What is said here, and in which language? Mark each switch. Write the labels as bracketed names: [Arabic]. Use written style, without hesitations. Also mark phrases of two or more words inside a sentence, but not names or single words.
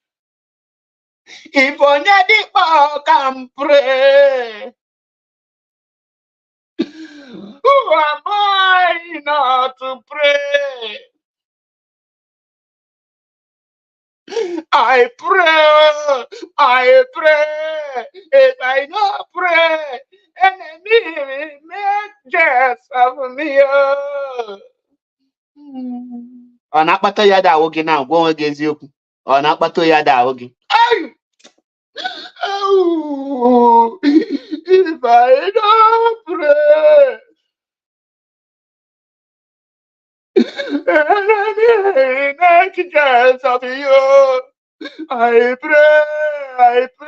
[English] If Onyadipo can pray, who am I not to pray? I pray. If I don't pray, enemy will make jest of me. [Igbo] Ọ na-akpata ya da ahụ gị na agwa onwe gị eziokwu? Ọ na-akpata ya da ahụ gị? [English] If I don't pray, enemy make jest of you. I pray.